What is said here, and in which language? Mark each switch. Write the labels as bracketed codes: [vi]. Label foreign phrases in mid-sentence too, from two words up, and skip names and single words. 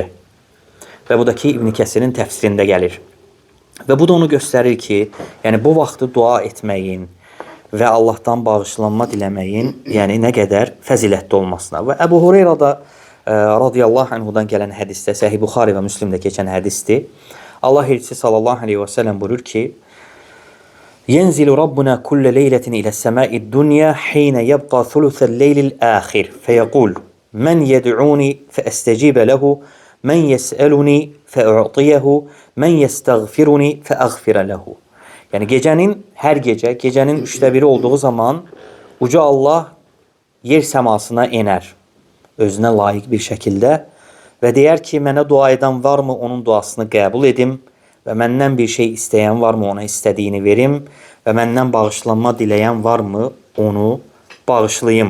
[az] Və bu da ki, İbn Kəsirin təfsirində gəlir. Və bu da onu göstərir ki, yəni bu vaxtı dua etməyin və Allahdan bağışlanma diləməyin, yəni nə qədər fəzilətli olmasına. Və Əbu Hureyra da [ar] رضي الله عنه [az] gələn hədisdə, Səhih Buxari və Müslimdə keçən hədisdir. Allah elçisi [ar] صلى الله عليه وسلم [az] buyurur ki, [ar] ينزل ربنا كل ليلة إلى السماء الدنيا حين يبقى ثلث الليل الآخر فيقول من يدعوني فأستجيب له من يسألني فأعطيه من يستغفرني فأغفر له. [az] Yəni gecənin, hər gecə, gecənin 1/3 olduğu zaman Uca Allah yer səmasına enər özünə layiq bir şəkildə və deyər ki, mənə dua edən varmı, onun duasını qəbul edim və məndən bir şey istəyən varmı, ona istədiyini verim və məndən bağışlanma diləyən varmı, onu bağışlayım.